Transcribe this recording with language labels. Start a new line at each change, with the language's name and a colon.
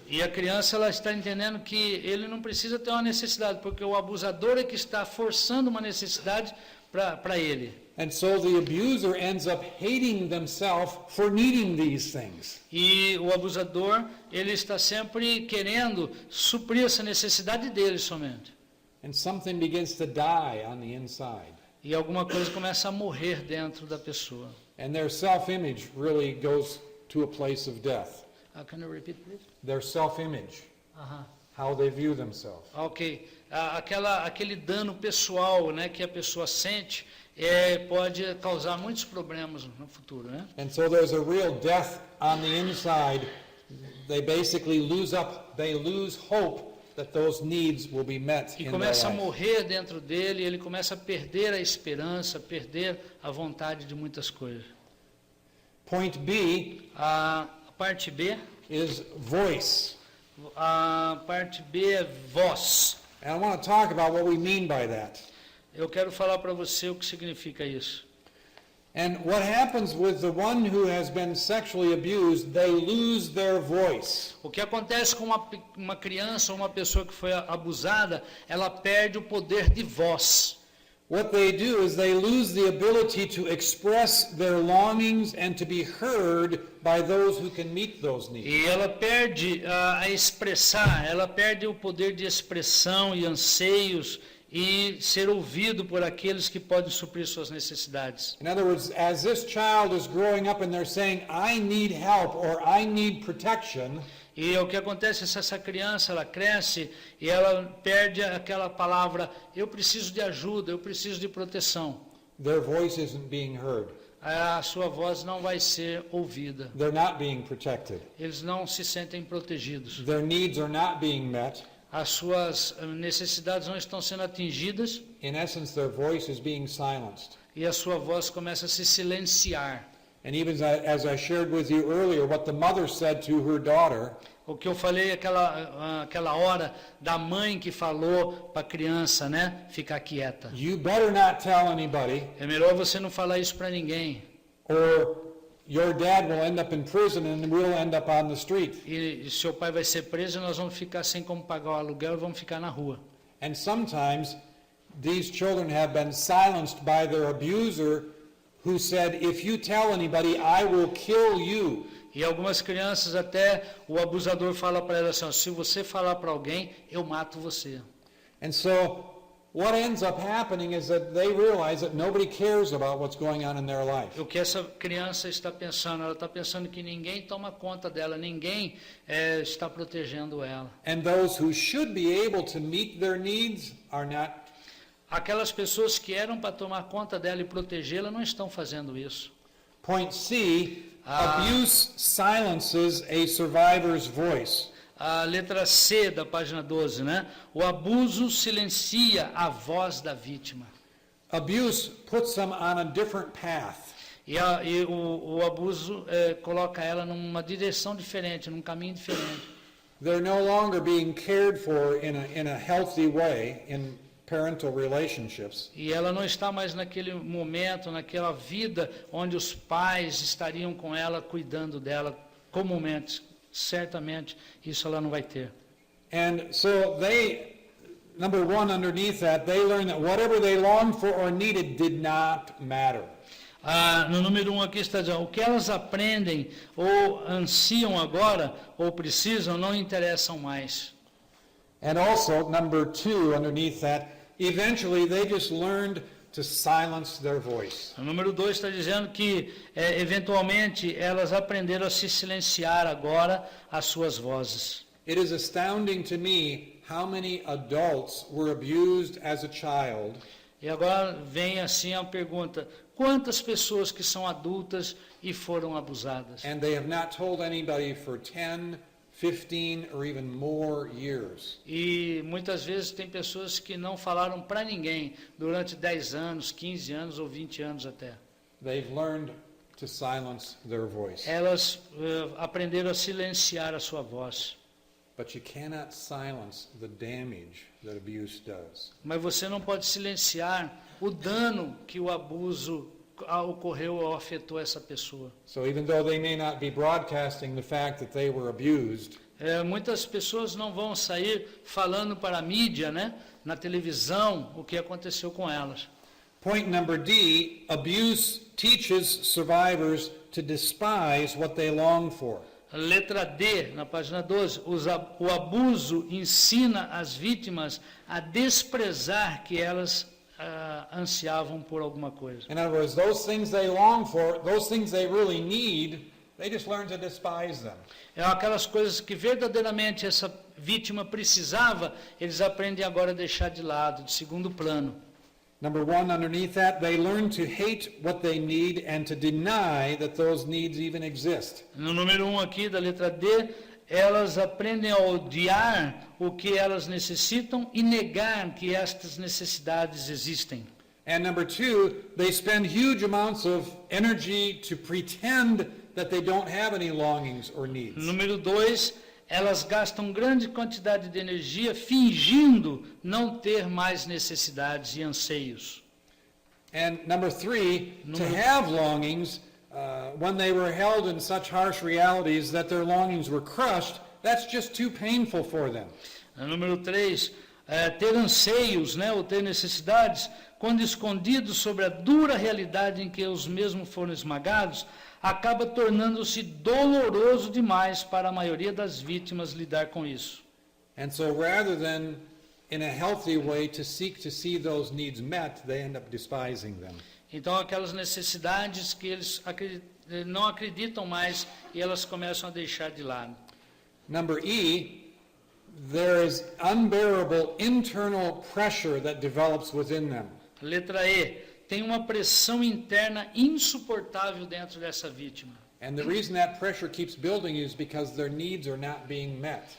Portuguese: E a criança ela está entendendo que ele não precisa ter uma necessidade, porque o abusador é que está forçando uma necessidade para ele.
English: And so the abuser ends up hating themselves for needing these things.
Portuguese: E o abusador, ele está sempre querendo suprir essa necessidade dele somente.
English: And something begins to die on the inside.
Portuguese: E alguma coisa começa a morrer dentro da pessoa.
English: And their self-image really goes to a place of death. Can you repeat, please? Their self-image, how they view themselves. Ok.
Portuguese: Aquele dano pessoal, né, que a pessoa sente, pode causar muitos problemas no futuro, né?
English: And so there's a real death on the inside. They basically lose hope that those needs will be met
Portuguese: E
English: in their
Portuguese: começa a
English: life.
Portuguese: morrer dentro dele, ele começa a perder a esperança, perder a vontade de muitas coisas.
English: Point B
Portuguese: A parte B,
English: is voice.
Portuguese: a parte B é voz.
English: And I want to talk about what we mean by that.
Portuguese: Eu quero falar para você o que significa isso.
English: And what happens with the one who has been sexually abused, they lose their voice.
Portuguese: O que acontece com uma criança ou uma pessoa que foi abusada, ela perde o poder de voz.
English: What they do is they lose the ability to express their longings and to be heard by those who can meet those needs.
Portuguese: E ela perde a expressar, ela perde o poder de expressão e anseios e ser ouvido por aqueles que podem suprir suas necessidades.
English: In other words, as this child is growing up and they're saying, I need help or I need protection,
Portuguese: E o que acontece é que essa criança, ela cresce e ela perde aquela palavra, eu preciso de ajuda, eu preciso de proteção.
English: their voice isn't being heard.
Portuguese: A sua voz não vai ser ouvida.
English: They're not being protected.
Portuguese: Eles não se sentem protegidos.
English: Their needs are not being met.
Portuguese: As suas necessidades não estão sendo atingidas
English: In essence, their voice is being silenced.
Portuguese: e a sua voz começa a se silenciar.
English: And even as I shared with you earlier, what the mother said to her daughter,
Portuguese: O que eu falei aquela hora da mãe que falou para a criança, né? Ficar quieta.
English: you better not tell anybody,
Portuguese: É melhor você não falar isso para ninguém.
English: or your dad will end up in prison and we'll end up on the street.
Portuguese: E seu pai vai ser preso e nós vamos ficar sem como pagar o aluguel e vamos ficar na rua.
English: And sometimes these children have been silenced by their abuser, who said, if you tell anybody, I will kill you.
Portuguese: E algumas crianças até o abusador fala para elas assim, ó, se você falar para alguém, eu mato você.
English: And so what ends up happening is that they realize that nobody cares about what's going on in their life.
Portuguese: O que essa criança está pensando? Ela está pensando que ninguém toma conta dela, ninguém está protegendo ela.
English: And those who should be able to meet their needs are not.
Portuguese: Aquelas pessoas que eram para tomar conta dela e protegê-la não estão fazendo isso.
English: Point C, abuse silences a survivor's voice.
Portuguese: A letra C da página 12, né? O abuso silencia a voz da vítima.
English: Abuse puts them on a different path.
Portuguese: E o abuso coloca ela numa direção diferente, num caminho diferente.
English: They're no longer being cared for in a healthy way in parental relationships.
Portuguese: E ela não está mais naquele momento, naquela vida onde os pais estariam com ela, cuidando dela comumente. Certamente isso ela não vai ter.
English: And so number one, underneath that, they learn that whatever they longed for or needed did not matter.
Portuguese: No número 1 aqui está dizendo, o que elas aprendem ou ansiam agora ou precisam não interessam mais.
English: And also, number 2, underneath that, eventually they just learned to silence their voice.
Portuguese: O número 2 está dizendo que, eventualmente, elas aprenderam a se silenciar agora as suas vozes.
English: It is astounding to me how many adults were abused as a child.
Portuguese: E agora vem assim a pergunta: quantas pessoas que são adultas e foram abusadas?
English: and they have not told anybody for 10, 15, or even more years.
Portuguese: E muitas vezes tem pessoas que não falaram para ninguém durante 10 anos, 15 anos ou 20 anos até.
English: They've learned to silence their voice.
Portuguese: Elas aprenderam a silenciar a sua voz.
English: But you cannot silence the damage that abuse does.
Portuguese: Mas você não pode silenciar o dano que o abuso ocorreu ou afetou essa pessoa.
English: So even though they may not be broadcasting the fact that they were abused,
Portuguese: Muitas pessoas não vão sair falando para a mídia, né, na televisão, o que aconteceu com elas.
English: point number D, abuse teaches survivors to despise what they long for.
Portuguese: Letra D, na página 12, o abuso ensina as vítimas a desprezar que elas ansiavam por alguma coisa.
English: In other words, those things they long for, those things they really need, they just learn to despise them.
Portuguese: É aquelas coisas que verdadeiramente essa vítima precisava, eles aprendem agora a deixar de lado, de segundo plano.
English: Number 1, underneath that, they learn to hate what they need and to deny that those needs even exist.
Portuguese: No número 1 aqui da letra D, elas aprendem a odiar o que elas necessitam e negar que estas necessidades existem.
English: And number 2, they spend huge amounts of energy to pretend that they don't have any longings or needs.
Portuguese: Número 2, elas gastam grande quantidade de energia fingindo não ter mais necessidades e anseios.
English: And number 3, to have longings, when they were held in such harsh realities that their longings were crushed, that's just too painful for them.
Portuguese: Número 3, ter anseios, né, ou ter necessidades, quando escondidos sobre a dura realidade em que os mesmos foram esmagados, acaba tornando-se doloroso demais para a maioria das vítimas lidar com isso.
English: And so rather than in a healthy way to seek to see those needs met, they end up despising them.
Portuguese: Então, aquelas necessidades que eles não acreditam mais e elas começam a deixar de lado.
English: Number E, there is unbearable internal pressure that develops within them.
Portuguese: Letra E, tem uma pressão interna insuportável dentro dessa vítima.
English: And the reason that pressure keeps building is because their needs are not being met.